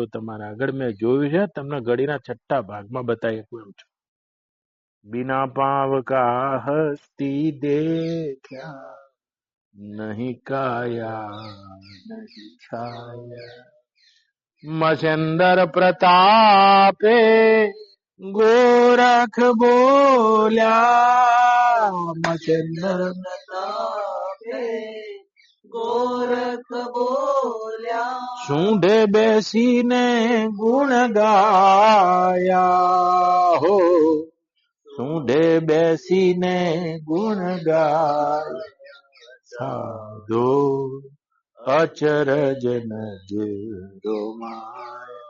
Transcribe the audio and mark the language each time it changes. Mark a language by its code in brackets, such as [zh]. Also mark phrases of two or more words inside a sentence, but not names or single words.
[gu] તમારા આગળ મેં જોયું છે, તમને ઘડીના છઠ્ઠા ભાગમાં બતાવી શકું એમ છું. [hi] बिना पाव का हस्ती देख्या, नहीं काया नहीं छाया. [gu] મચંદર પ્રતાપે ગોરખ બોલ્યા, મચંદર પ્રતાપે ગોરખ બોલ્યા, સૂંઢે બેસીને ગુણ ગાયા. હો, सूंढे બેસીને ગુણ ગાયા. સાધો અચરજ નજરો માયા.